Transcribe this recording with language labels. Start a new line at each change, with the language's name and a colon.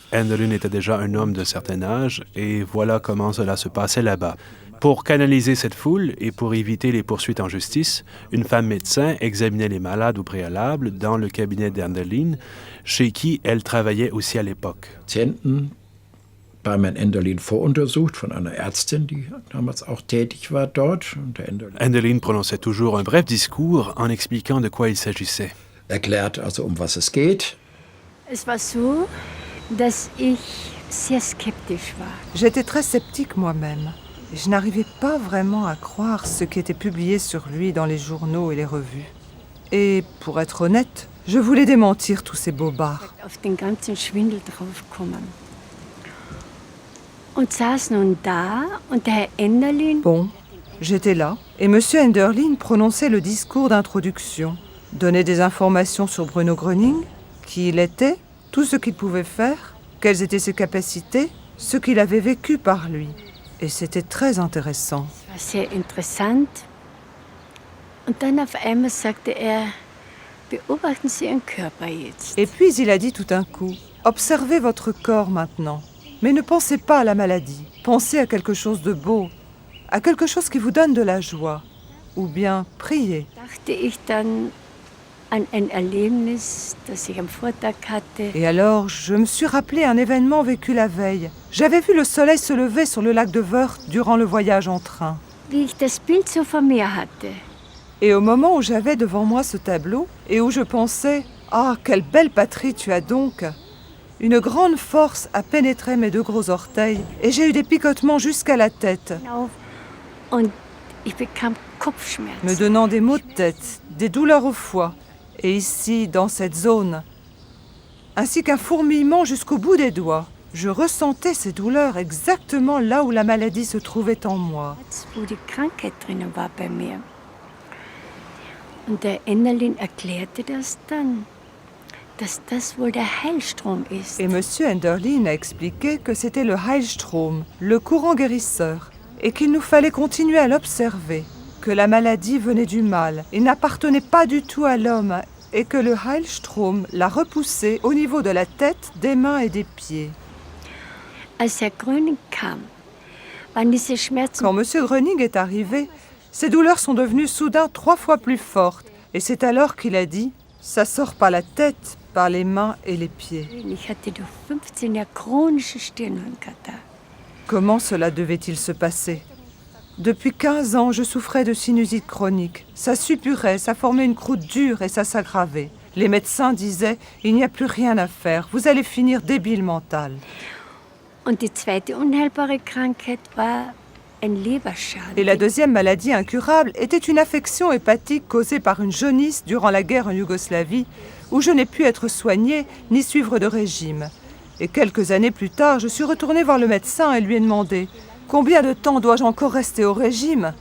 French: Enderlin était déjà un homme de certain âge, et voilà comment cela se passait là-bas. Pour canaliser cette foule et pour éviter les poursuites en justice, une femme médecin examinait les malades au préalable dans le cabinet d'Enderlin, chez qui elle travaillait aussi à l'époque.
German: Patienten beim Herrn Enderlin voruntersucht von einer Ärztin, die damals auch tätig war dort.
French: Enderlin prononçait toujours un bref discours en expliquant de quoi il s'agissait.
German: Erklärt also, was es geht. Es war so, dass ich sehr skeptisch war.
French: J'étais très sceptique moi-même. Je n'arrivais pas vraiment à croire ce qui était publié sur lui dans les journaux et les revues. Et pour être honnête, je voulais démentir tous ces bobards.
German: Auf den ganzen Schwindel draufgekommen. Und saß nun da und der Herr Enderlin...
French: Bon, j'étais là et M. Enderlin prononçait le discours d'introduction, donnait des informations sur Bruno Gröning, qui il était, tout ce qu'il pouvait faire, quelles étaient ses capacités, ce qu'il avait vécu par lui. Et c'était très intéressant.
German: Es war sehr interessant. Und dann auf einmal sagte er, beobachten Sie Ihren Körper jetzt.
French: Et puis il a dit tout d'un coup, observez votre corps maintenant, mais ne pensez pas à la maladie. Pensez à quelque chose de beau, à quelque chose qui vous donne de la joie, ou bien priez.
German: Dachte ich dann an ein Erlebnis, das ich am Vortag hatte.
French: Et alors, je me suis rappelé un événement vécu la veille. J'avais vu le soleil se lever sur le lac de Wörth durant le voyage en train.
German: Wie ich das Bild so vor mir hatte.
French: Et au moment où j'avais devant moi ce tableau, et où je pensais « Ah, quelle belle patrie tu as donc !» Une grande force a pénétré mes 2 gros orteils, et j'ai eu des picotements jusqu'à la tête,
German: Und ich bekam Kopfschmerzen.
French: me donnant des maux de tête, des douleurs au foie, et ici, dans cette zone, ainsi qu'un fourmillement jusqu'au bout des doigts. Je ressentais ces douleurs exactement là où la maladie se trouvait en moi.
German: Wo die Krankheit drinnen war bei mir. Und der Enderlin erklärte das dann, dass das wohl der Heilstrom ist.
French: Et M. Enderlin a expliqué que c'était le Heilstrom, le courant guérisseur, et qu'il nous fallait continuer à l'observer, que la maladie venait du mal et n'appartenait pas du tout à l'homme, et que le Heilstrom l'a repoussé au niveau de la tête, des mains et des pieds.
German: Als Herr Gröning kam, waren diese Schmerzen...
French: Quand M. Gröning est arrivé, ses douleurs sont devenues soudain 3 fois plus fortes, et c'est alors qu'il a dit « Ça sort par la tête, par les mains et les pieds. »
German: Ich hatte durch 15 Jahre chronische Stirnhirnkatar.
French: Comment cela devait-il se passer? Depuis 15 ans, je souffrais de sinusite chronique. Ça suppurait, ça formait une croûte dure et ça s'aggravait. Les médecins disaient « Il n'y a plus rien à faire, vous allez finir débile mental. »
German: Und die zweite unheilbare Krankheit war ein Leberschaden.
French: Et la deuxième maladie incurable était une affection hépatique causée par une jaunisse durant la guerre en Yougoslavie, où je n'ai pu être soignée ni suivre de régime. Et quelques années plus tard, je suis retournée voir le médecin et lui ai demandé « Combien de temps dois-je encore rester au régime?